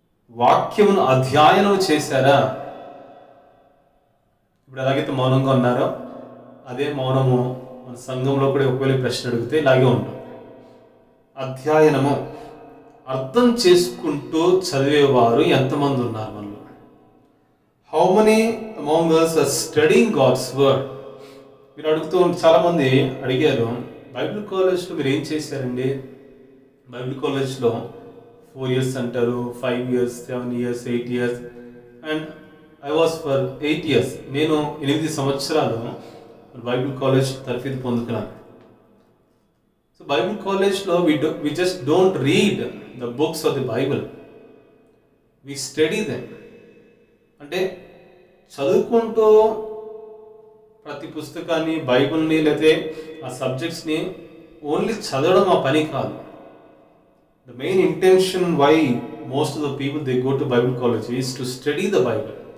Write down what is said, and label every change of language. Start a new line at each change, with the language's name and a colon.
Telugu: వాక్యమును అధ్యయనం చేశారా? ఇప్పుడు ఎలాగైతే మౌనంగా ఉన్నారో అదే మౌనము మన సంఘంలో కూడా ఒకవేళ ప్రశ్న అడిగితే ఇలాగే ఉంటుంది. అధ్యయనము, అర్థం చేసుకుంటూ చదివేవారు ఎంతమంది ఉన్నారు మనలో?
English: How many among us are studying God's word?
Telugu: మీరు అడుగుతూ చాలామంది అడిగారు, బైబిల్ కాలేజ్లో మీరు ఏం చేశారండి?
English: Bible కాలేజ్లో 4 years అంటారు, 5 years, 7 years, 8 years, and I was for 8 years.
Telugu: నేను 8 సంవత్సరాలు బైబిల్ కాలేజ్ తర్ఫీదు పొందుకున్నాను.
English: So Bible కాలేజ్లో we just don't read the books of the Bible, we study them.
Telugu: అంటే చదువుకుంటూ ప్రతి పుస్తకాన్ని, బైబిల్ని లేకపోతే ఆ సబ్జెక్ట్స్ని ఓన్లీ చదవడం ఆ పని కాదు.
English: The main intention why most of the people they go to Bible college is to study the Bible.